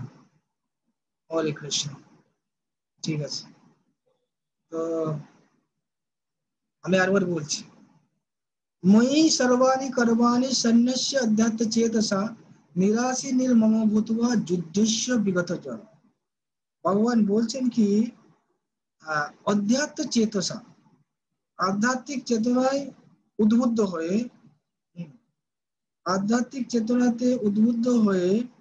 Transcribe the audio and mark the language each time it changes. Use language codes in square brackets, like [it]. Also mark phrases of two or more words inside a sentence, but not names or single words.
[bn] হরে কৃষ্ণ। ঠিক আছে, তো আমি আরেকবার বলছি, [sa] ময়ি সর্বাণি কর্মাণি সন্ন্যস্য অধ্যাত্ম চেতসা নিরাশী নির্মম ভূত্বা যুদ্ধস্য বিগত জন। [bn] ভগবান বলছেন কি, [sa] অধ্যাত্ম চেতসা, [bn] আধ্যাত্মিক চেতনায় উদ্বুদ্ধ হয়ে, হুম, আধ্যাত্মিক চেতনাতে উদ্বুদ্ধ হয়ে